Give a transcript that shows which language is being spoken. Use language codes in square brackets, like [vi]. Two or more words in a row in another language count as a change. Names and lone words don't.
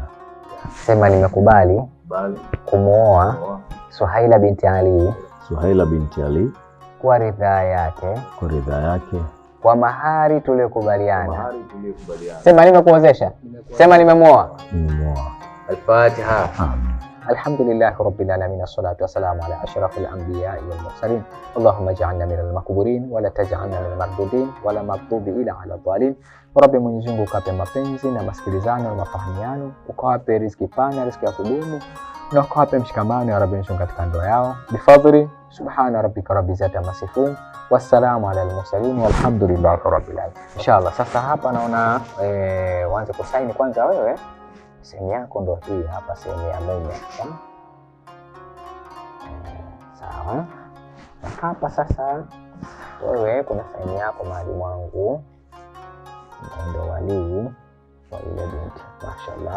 [sw] Sema nimekubali. Bali. Kumuoa Suhaila binti Ali. Suhaila binti Ali. Kwa ridhaa yake. Kwa ridhaa yake. Kwa mahari tuliyokubaliana. Mahari tuliyokubaliana. Sema nimekuozesha. Sema nimemuoa. Nimemuoa. Al-Fatiha. Amin. [ar] الحمد لله رب العالمين والصلاة والسلام على أشرف الأنبياء والمرسلين. اللهم اجعلنا من المقبولين ولا تجعلنا من المردودين ولا مغضوبي إلى على ضالين. [sw] Rabbi, Mwenyezi Mungu ukape mapenzi na masikilizano na mafahamiano, ukawape riziki pana, riziki ya kudumu, na ukawape mshikamano ya Rabbi katika ndoa yao. [ar] بفضل سبحان ربك رب العزة عما يصفون والسلام على المرسلين والحمد لله رب العالمين. [sw] Inshallah sasa hapa naona uanze kusaini kwanza wewe. Sehemu yako ndo hii hapa, sehemu ya mume. Sawa. Na hapa sasa wewe kuna sehemu yako mahali mwangu. Ndo walii wa ile binti. Mashaallah.